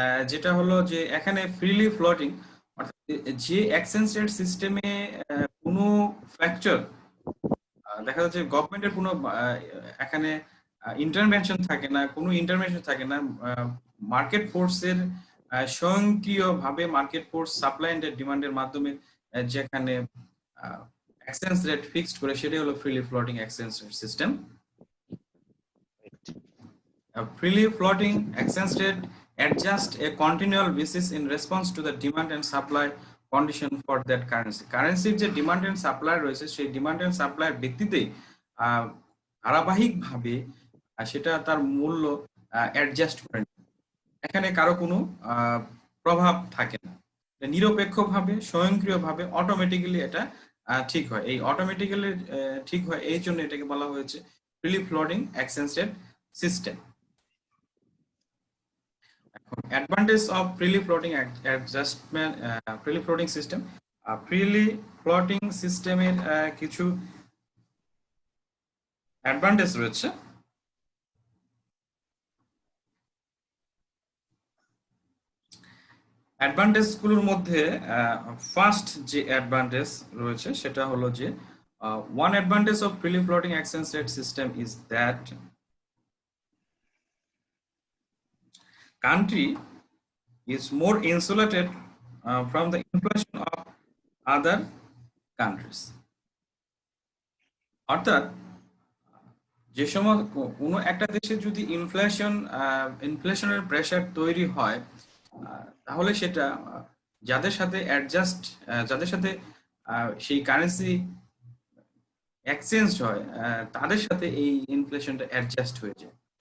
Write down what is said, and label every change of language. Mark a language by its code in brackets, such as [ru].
[bn] যেটা হলো যে এখানে ফ্রিলি ফ্লোটিং অর্থাৎ যে এক্সচেঞ্জ রেট সিস্টেমে কোনো ফ্যাক্টর দেখা যাচ্ছে গভর্নমেন্টের কোনো এখানে ইন্টারভেনশন থাকে না, কোনো ইন্টারভেনশন থাকে না, মার্কেট ফোর্সের স্বয়ংক্রিয়ভাবে মার্কেট ফোর্স সাপ্লাই এন্ড ডিমান্ডের মাধ্যমে যেখানে এক্সচেঞ্জ রেট ফিক্সড করে, সেটাই হলো freely floating exchange rate system. [en] Freely floating exchange rate adjust a continual basis in response to the demand and supply condition for that currency. [bn] কারেন্সির যে demand and supply রয়েছে, সেই demand and সাপ্লাইয়ের ভিত্তিতে ধারাবাহিকভাবে সেটা তার মূল্য অ্যাডজাস্ট করে। এখানে কারো কোনো প্রভাব থাকে না, নিরপেক্ষভাবে স্বয়ংক্রিয়ভাবে অটোমেটিক্যালি এটা ঠিক হয়। এই অটোমেটিক্যালি ঠিক হয়, এই জন্য এটাকে বলা হয়েছে freely floating exchange rate system. [en] Advantage of freely floating adjustment, freely floating system, freely floating [bn] সিস্টেমের কিছু অ্যাডভান্টেজ রয়েছে। অ্যাডভান্টেজ গুলোর মধ্যে ফার্স্ট যে অ্যাডভান্টেজ রয়েছে সেটা হলো যে [en] one advantage of freely floating exchange rate system is that country is more insulated from the inflation of other countries. [bn] অর্থাৎ যে সময় কোনো একটা দেশে যদি ইনফ্লেশনের প্রেসার তৈরি হয়, তাহলে সেটা যাদের সাথে যাদের সাথে সেই কারেন্সি এক্সচেঞ্জ হয়, তাদের সাথে এই ইনফ্লেশনটা অ্যাডজাস্ট হয়ে যায়।